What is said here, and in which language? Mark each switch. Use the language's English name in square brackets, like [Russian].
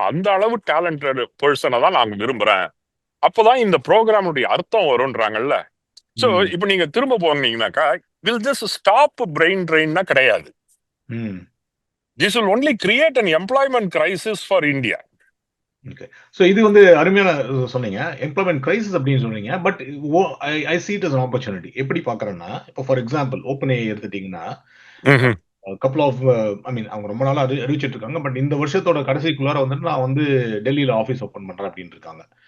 [Tamil] அந்த அளவு டேலண்டட் பர்சனை தான் நாங்க விரும்புறேன், அப்பதான் இந்த ப்ரோக்ராமுடைய அர்த்தம் வரும்ன்றாங்கல்ல. சோ இப்ப நீங்க திரும்ப போனீங்கன்னாக்கா, [English] will this stop brain ட்ரெயின்னா [Tamil] கிடையாது. [English] This will only create an employment crisis for India. Okay. [Tamil] So இது வந்து அருமையான சொன்னீங்க, எம்ப்ளாய்மெண்ட் கிரைசிஸ் அப்படின்னு சொன்னீங்க. But [English] I see it as an opportunity. [Tamil] எப்படி பார்க்கறேன்னா, இப்போ ஃபார் எக்ஸாம்பிள் ஓப்பன் ஏஐ எடுத்துட்டீங்கன்னா, கப்புள் ஆஃப் அவங்க ரொம்ப நாளா அறிவிச்சிட்டு இருக்காங்க. பட் இந்த வருஷத்தோட கடைசிக்குள்ளார வந்துட்டு நான் வந்து டெல்லியில ஆஃபீஸ் ஓப்பன் பண்றேன் அப்படின்னு இருக்காங்க.